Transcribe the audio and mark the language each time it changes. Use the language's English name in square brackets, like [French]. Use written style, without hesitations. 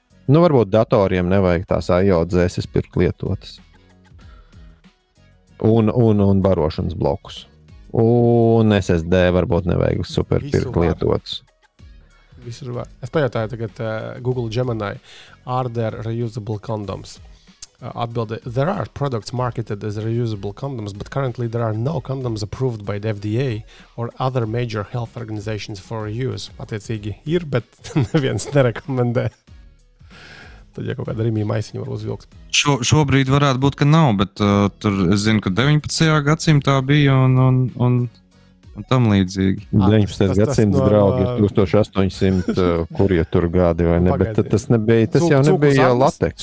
[Latvian] Nu, varbūt datoriem nevajag tās IO-dzēses pirkt lietotas. Un barošanas blokus. Un SSD varbūt nevajag super pirkt lietotas. Visur var. Es pajautāju tagad Google Gemini. [English] Are there reusable condoms? [Latvian] Atbilde, [English] there are products marketed as reusable condoms, but currently there are no condoms approved by the FDA or other major health organizations for reuse. [Latvian] Attiecīgi ir, bet neviens nerekomendē. Tad jau kaut kāda rīmī maisiņa var uzvilkt. Šobrīd varētu būt, ka nav, bet tur es zinu, ka 19. gadsimtā bija un tam līdzīgi. 19. gadsimts draugi ir 1800, kurie tur gadi vai ne, bet tas nebija, tas jau nebija lateks.